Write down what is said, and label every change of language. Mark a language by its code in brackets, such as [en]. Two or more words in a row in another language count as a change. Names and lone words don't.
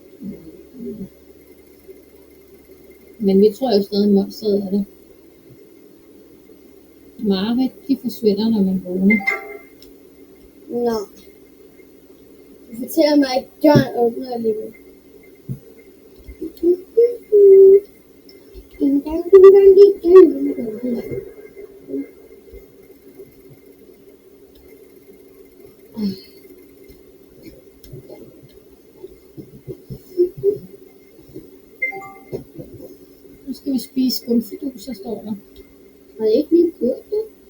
[da] Men vi tror jo stadig, monsteret er det. Mareridt, de forsvinder, når man vågner. Nå. Du fortæller mig, at døren åbner alligevel. Ding dang, ding dang, ding dang, ding dang, ding dang. Nu skal vi spise skumfiduser, står der. Har I ikke lige gjort det?